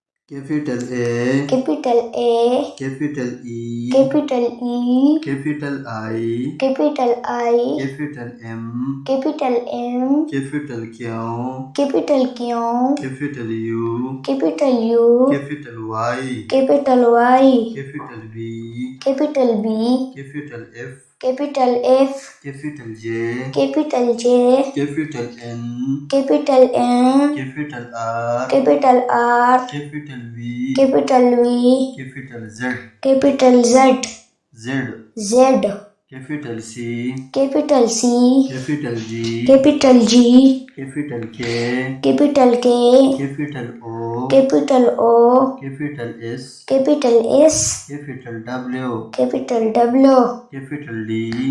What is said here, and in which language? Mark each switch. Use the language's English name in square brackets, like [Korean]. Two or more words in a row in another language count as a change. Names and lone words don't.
[English] capital A, capital A, capital E, capital E, capital I, capital I, capital M, capital M, capital Q, capital Q, capital U, capital U, capital Y, capital Y, capital B, capital B, capital F, capital F, capital J, capital J, capital N, capital N, capital R, capital R, capital V, capital V, capital Z, capital Z, Z, Z, capital C, capital C, capital G, capital G, capital K, capital K, capital O, capital O, capital S, capital S, capital W, capital W, capital D,